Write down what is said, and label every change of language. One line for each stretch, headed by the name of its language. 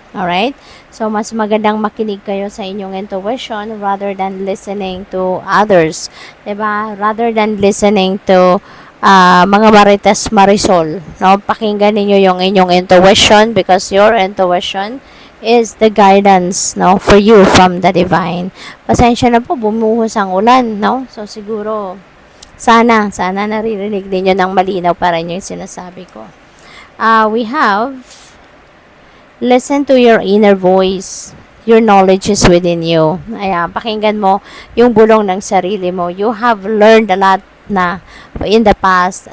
English: Alright? So, mas magandang makinig kayo sa inyong intuition rather than listening to others. Diba? Rather than listening to mga marites marisol. No?
Filipino: Pakinggan ninyo yung inyong intuition because your intuition is the guidance, no, for you from the divine. Pasensya na po, bumuhos ang ulan, no? So, siguro, sana naririnig ninyo ng malinaw para inyo yung sinasabi ko.
English: We have, listen to your inner voice.
Filipino: Your knowledge is within you. Ayan, pakinggan mo yung bulong ng sarili mo.
English: You have learned a lot na in the past.